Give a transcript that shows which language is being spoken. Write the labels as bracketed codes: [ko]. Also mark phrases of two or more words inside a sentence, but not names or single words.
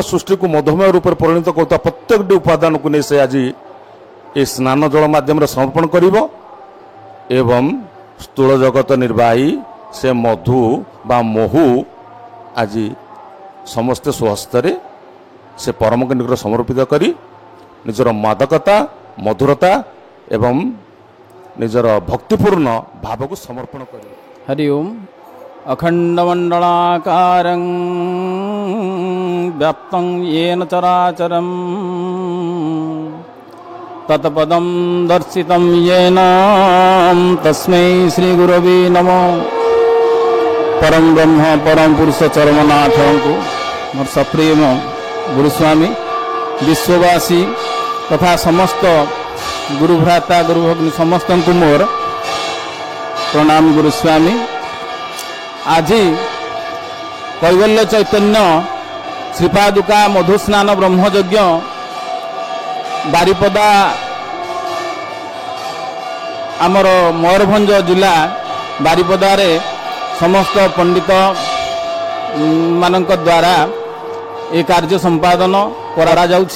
[or] ସୃଷ୍ଟିକୁ ମଧୁମୟ ରୂପରେ ପରିଣତ କରୁଥିବା ପ୍ରତ୍ୟେକଟି ଉପାଦାନକୁ ନେଇ ସେ ଆଜି ଏ ସ୍ନାନ ଜଳ ମାଧ୍ୟମରେ ସମର୍ପଣ କରିବ ଏବଂ ସ୍ଥୂଳ ଜଗତ ନିର୍ବାହୀ ସେ ମଧୁ ବା ମହୁ ଆଜି ସମସ୍ତେ ସ୍ୱହସ୍ତରେ ସେ ପରମଙ୍କ ନିକଟରେ ସମର୍ପିତ କରି ନିଜର ମାଦକତା ମଧୁରତା ଏବଂ ନିଜର ଭକ୍ତିପୂର୍ଣ୍ଣ ଭାବକୁ ସମର୍ପଣ କରିବେ। [sa] हरि ओम अखंडमंडलाकारं व्याप्तं येन चराचरं तत्पदं दर्शितं येन तस्मै श्री गुरवे नमः। [or] ପରମ ବ୍ରହ୍ମ ପରମ ପୁରୁଷ ଚରମନାଥ କୁ ମୋର ସପ୍ରେମ ଗୁରୁସ୍ୱାମୀ ବିଶ୍ୱବାସୀ ତଥା ସମସ୍ତ ଗୁରୁଭ୍ରାତା ଗୁରୁଭଗ୍ନୀ ସମସ୍ତ କୁ ମୋର ପ୍ରଣାମ ଗୁରୁସ୍ୱାମୀ। ଆଜି କୈବଲ୍ୟ ଚୈତନ୍ୟ ଶ୍ରୀପାଦୁକା ମଧୁସ୍ନାନ ବ୍ରହ୍ମଯଜ୍ଞ ବାରିପଦା ଆମର ମୟୂରଭଞ୍ଜ ଜିଲ୍ଲା ବାରିପଦାରେ ସମସ୍ତ ପଣ୍ଡିତ ମାନଙ୍କ ଦ୍ୱାରା ଏ କାର୍ଯ୍ୟ ସମ୍ପାଦନ କରା ଯାଉଛି।